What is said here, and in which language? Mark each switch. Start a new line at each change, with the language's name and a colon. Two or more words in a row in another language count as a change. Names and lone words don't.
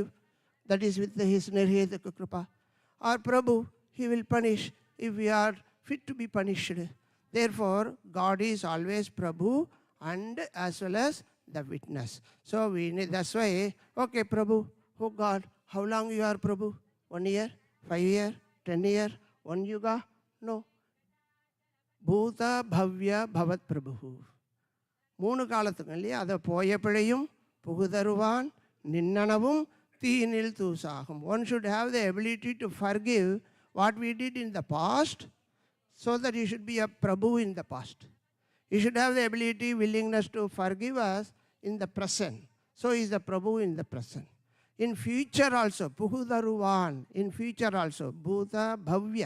English: That is with his
Sanskrit: निर्हेतुक कृपा.
English: Or Prabhu, he will punish if we are fit to be punished. Therefore, God is always Prabhu and as well as the witness. So we need, that's why, okay, Prabhu, oh God, how long you are Prabhu? 1 year, 5 year, 10 year, 1 yuga? No.
Sanskrit: भूत भव्य भवत् प्रभु.
Tamil: 3 காலத்துக்கு அதை போய பிழையும் புகுதருவான் நின்னனவும் தீனில் தூசாகும்.
English: One should have the ability to forgive what we did in the past, so that you should be a Prabhu in the past. You should have the ability, willingness to forgive us in the present. So he is the Prabhu in the present. In future also, Puhudaruvan, in future also,
Sanskrit: भूत भव्य.